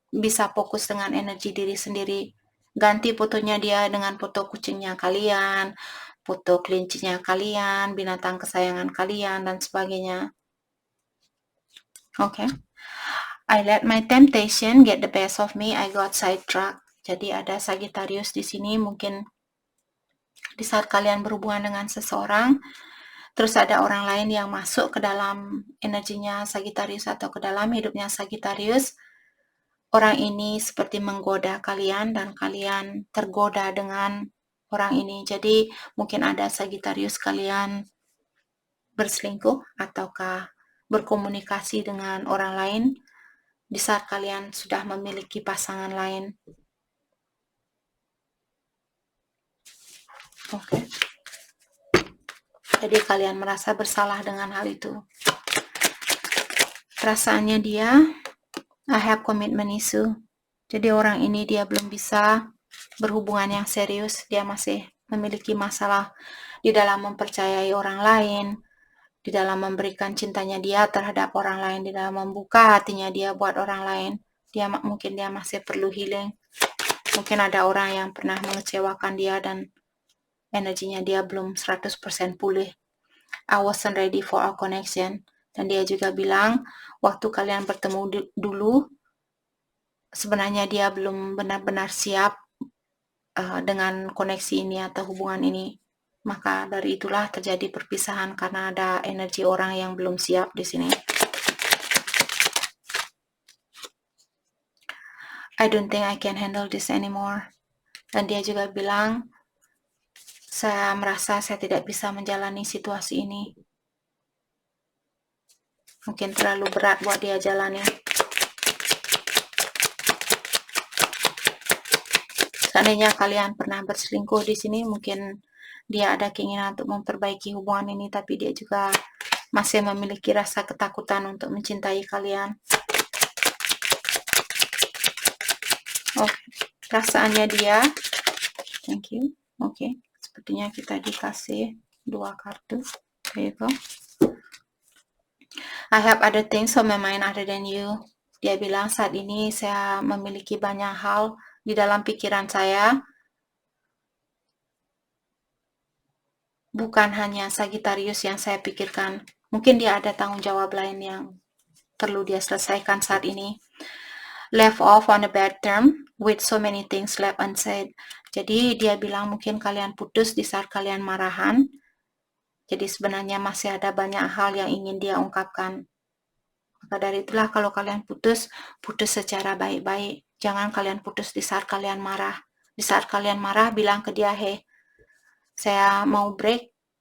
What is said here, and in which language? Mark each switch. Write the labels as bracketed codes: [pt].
[id] bisa fokus dengan energi diri sendiri. Ganti fotonya dia dengan foto kucingnya kalian, foto kelincinya kalian, binatang kesayangan kalian, dan sebagainya. [en] Okay. I let my temptation get the best of me. I got sidetracked. [id] Jadi ada Sagittarius di sini. Mungkin di saat kalian berhubungan dengan seseorang, terus ada orang lain yang masuk ke dalam energinya Sagittarius atau ke dalam hidupnya Sagittarius. Orang ini seperti menggoda kalian dan kalian tergoda dengan orang ini. Jadi mungkin ada Sagittarius kalian berselingkuh ataukah berkomunikasi dengan orang lain di saat kalian sudah memiliki pasangan lain. Oke. Jadi kalian merasa bersalah dengan hal itu. Perasaannya dia, [en] I have commitment issue. [id] Jadi orang ini dia belum bisa berhubungan yang serius. Dia masih memiliki masalah di dalam mempercayai orang lain, di dalam memberikan cintanya dia terhadap orang lain, di dalam membuka hatinya dia buat orang lain. Mungkin dia masih perlu healing. Mungkin ada orang yang pernah mengecewakan dia dan energinya dia belum 100% pulih. [en] I wasn't ready for our connection. [id] Dan dia juga bilang, waktu kalian bertemu dulu, sebenarnya dia belum benar-benar siap dengan koneksi ini atau hubungan ini. Maka dari itulah terjadi perpisahan karena ada energi orang yang belum siap di sini. [en] I don't think I can handle this anymore. [id] Dan dia juga bilang, saya merasa saya tidak bisa menjalani situasi ini. Mungkin terlalu berat buat dia jalani. Seandainya kalian pernah berselingkuh di sini, mungkin dia ada keinginan untuk memperbaiki hubungan ini, tapi dia juga masih memiliki rasa ketakutan untuk mencintai kalian. Oh, perasaannya dia. [en] Thank you. [id] Oke, sepertinya kita dikasih 2 kartu. [en] There you go. I have other things on my mind other than you. [id] Dia bilang saat ini saya memiliki banyak hal di dalam pikiran saya. Bukan hanya Sagittarius yang saya pikirkan. Mungkin dia ada tanggung jawab lain yang perlu dia selesaikan saat ini. [en] Left off on a bad term with so many things left unsaid. [id] Jadi dia bilang mungkin kalian putus di saat kalian marahan. Jadi sebenarnya masih ada banyak hal yang ingin dia ungkapkan. Maka dari itulah kalau kalian putus secara baik-baik. Jangan kalian putus di saat kalian marah. Di saat kalian marah bilang ke dia, hey, saya mau break.